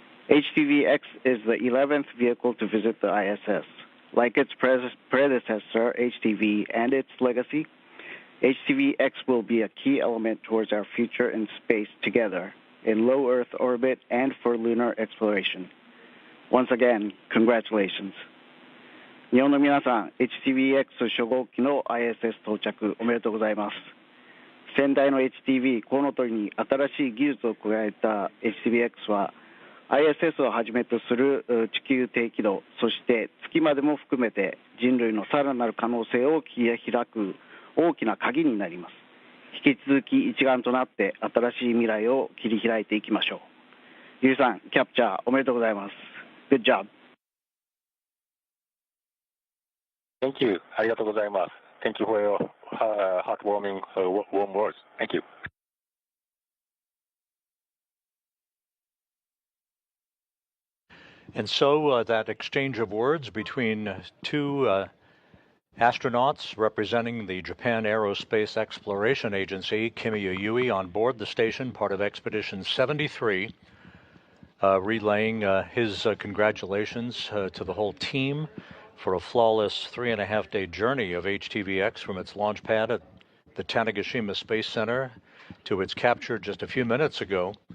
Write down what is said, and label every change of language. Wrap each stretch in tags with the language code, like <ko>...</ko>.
<en>HTV-X is the 11th vehicle to visit the ISS. Like its predecessor, HTV, and its legacy, HTV-X will be a key element towards our future in space together, in low Earth orbit and for lunar exploration. Once again, congratulations.</en> <ja>日本の皆さん、HTV-X 初号機の ISS 到着おめでとうございます。先代の HTV コウノトリに新しい技術を加えた HTV-X は ISS をはじめとする地球低軌道、そして月までも含めて人類のさらなる可能性を切り開く大きな鍵になります。引き続き一丸となって新しい未来を切り開いていきましょう。ゆうさん、キャプチャーおめでとうございます。</ja> <en>Good job. Thank you.</en> <ja>ありがとうございます。</ja> <en>Thank you for your heartwarming warm words. Thank you. And so that exchange of words between two astronauts representing the Japan Aerospace Exploration Agency, Kimiya Yui, on board the station, part of Expedition 73, relaying his congratulations to the whole team for a flawless 3.5-day journey of HTV-X from its launch pad at the Tanegashima Space Center to its capture just a few minutes ago.</en>